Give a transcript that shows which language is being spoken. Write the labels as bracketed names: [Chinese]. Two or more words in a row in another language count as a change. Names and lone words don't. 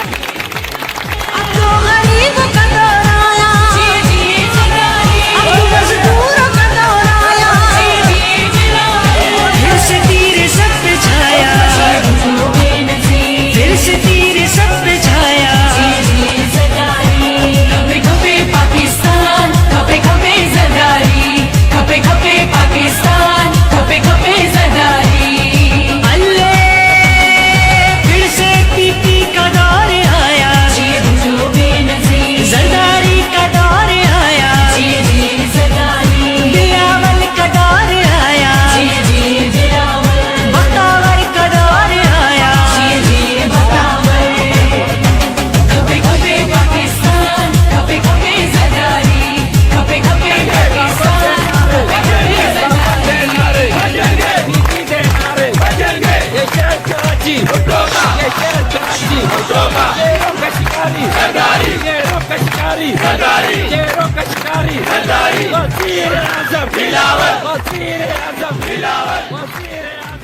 [Urdu] اب تو غریبوں کا دور آیا، اب تو مزدوروں کا دور آیا، پھر سے تیر سب پہ چھایا، پھر سے تیر سب پہ چھایا. [Sindhi] खपे खपे पाकिस्तान, खपे खपे ज़रदारी, खपे खपे पाकिस्तान, खपे खपे ज़रदारी। [Urdu] الے پھر سے پی پی کا دور آیا، زرداری کا دور آیا، دلاور کا دور آیا، بختاور کا دور آیا. [Sindhi] खपे खपे पाकिस्तान, खपे खपे ज़रदारी, खपे खपे पाकिस्तान, खपे खपे ज़रदारी। [Urdu] یہ شہر کراچی، یہ شہر کراچی، شیروں کا شکاری، شیروں کا شکاری، شیروں کا شکاری، وزیرِ اعظم، وزیرِ اعظم، وزیر